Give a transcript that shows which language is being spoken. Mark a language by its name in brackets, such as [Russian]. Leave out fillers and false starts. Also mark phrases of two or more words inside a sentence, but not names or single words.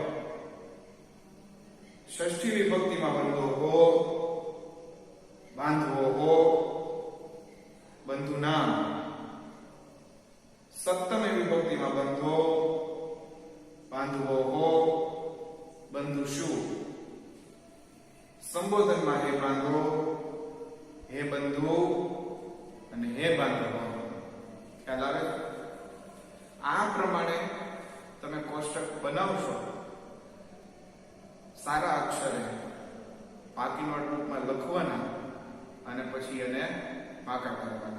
[Sanskrit] षष्ठी विभक्ति में बंधोः, बांधवोः, बंधुनाम. सप्तमी विभक्ति में बंधो, बांधवोः, [Gujarati] સંબોધનમાં હે બાંધો, હે બંધુ અને હે બાંધવો. ખ્યાલ આવે? આ પ્રમાણે તમે કોષ્ટક બનાવશો સારા અક્ષરે પાકી નોટબુકમાં લખવાના અને પછી એને પાકા કરવાના.